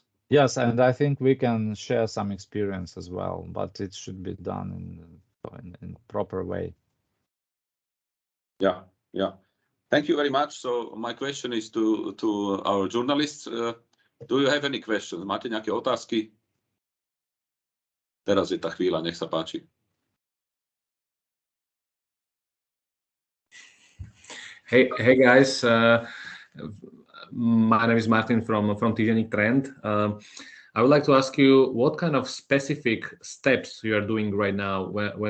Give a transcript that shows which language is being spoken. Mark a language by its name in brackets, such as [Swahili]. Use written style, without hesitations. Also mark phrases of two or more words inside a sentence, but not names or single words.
[English] Yes, and I think we can share some experience as well, but it should be done in proper way. Yeah, yeah. Thank you very much. So my question is to our journalists. Do you have any questions? [Slovak] Máte nejaké otázky? Teraz je tá chvíľa, nech sa páči. [English] Hey guys, my name is Martin from Týždenník Trend. I would like to ask you what kind of specific steps you are doing right now when